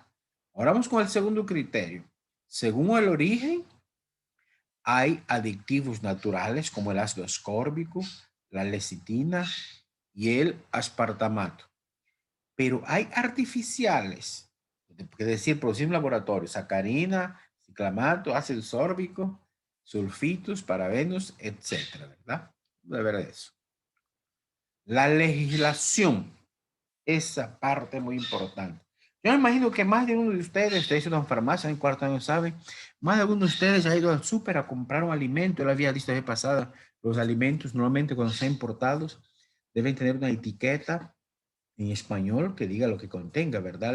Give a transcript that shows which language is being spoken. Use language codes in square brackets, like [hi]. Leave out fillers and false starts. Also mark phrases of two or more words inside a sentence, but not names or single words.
[es] Ahora vamos con el segundo criterio. Según el origen, hay aditivos naturales como el ácido ascórbico, la lecitina y el aspartamato. Pero hay artificiales, es decir, producidos en laboratorio, sacarina, ciclamato, ácido sórbico, sulfitos, parabenos, etcétera, ¿verdad? De ver eso. La legislación, esa parte muy importante. Yo me imagino que más de uno de ustedes hizo una farmacia en cuarto año, ¿saben? Más de alguno de ustedes ha ido al súper a comprar un alimento. Yo había visto la vez pasada, los alimentos normalmente cuando son importados deben tener una etiqueta en español que diga lo que contenga, ¿verdad?